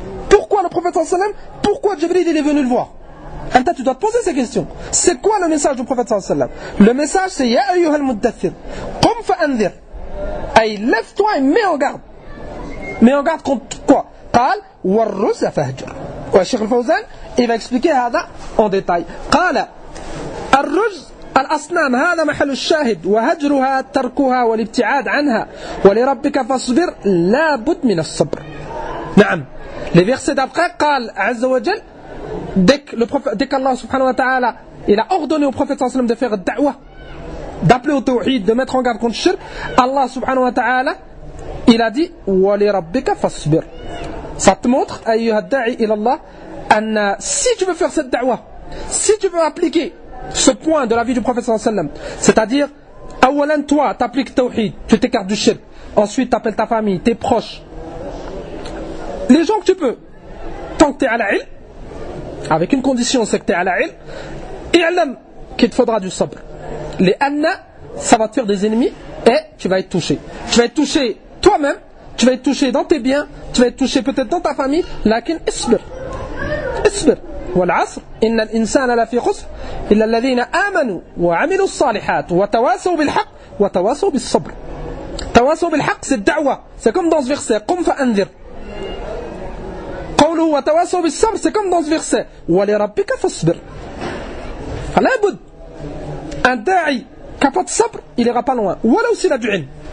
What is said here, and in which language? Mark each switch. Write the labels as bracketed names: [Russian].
[French] Pourquoi le prophète sallallahu alayhi wa sallam, pourquoi Jibril il est venu le voir? Anta, tu dois te poser ces questions. C'est quoi le message du prophète sallallahu alayhi wa sallam? Le message c'est Ya ayyuhal muddathir qum fa'anzir. Ay, lève-toi et mets en garde. Mets en garde contre quoi? [Arabic] قال والرجز فاهجر. والشيخ الفوزان [French] il va expliquer هذا en détail. [Arabic] قال الرجز الأصنام هذا محل الشاهد وهجرها تركها والابتعاد عنها ولربك فاصبر لا بد من الصبر. [French] نعم. Les versets d'après [Arabic] قال عز وجل [French] dès qu'Allah subhanahu wa ta'ala il a ordonné au prophète sallallahu alayhi wa sallam de faire da'wah, d'appeler au tawhid, de mettre en garde contre le shirk, Allah subhanahu wa ta'ala il a dit [Arabic] وَلِرَبِّكَ فَاصْبِرْ. [French] Ça te montre, ayyuha da'i ila Allah, si tu veux faire cette da'wah, si tu veux appliquer ce point de la vie du prophète sallallahu alayhi wa sallam, c'est-à-dire, awalan toi, t'appliques tawhid, tu t'écartes du shirk, ensuite t'appelles ta famille, tes proches, les gens que tu peux, tant que t'es à la ilm, avec une condition, c'est que t'es à la ilm, i'lam qu'il te faudra du sabr. Les anna, ça va te faire des ennemis et tu vas être touché. Tu vas être touché toi-même, tu vas être touché dans tes biens, tu vas être touché peut-être dans ta famille, lakin isbir. Isbir. [Arabic] والعصر إن الإنسان لفي خسر إلا الذين آمنوا وعملوا الصالحات وتواصوا بالحق وتواصوا بالصبر. تواصوا بالحق [French] c'est الدعوة, c'est comme dans ce verset قم فأنذر. [Arabic] قوله وتواصوا بالصبر [French] c'est comme dans ce verset [Arabic] ولربك فاصبر. [French] فلا بد un da'i qui n'a pas de sabr, il ira pas loin. Ou alors s'il a du ilm.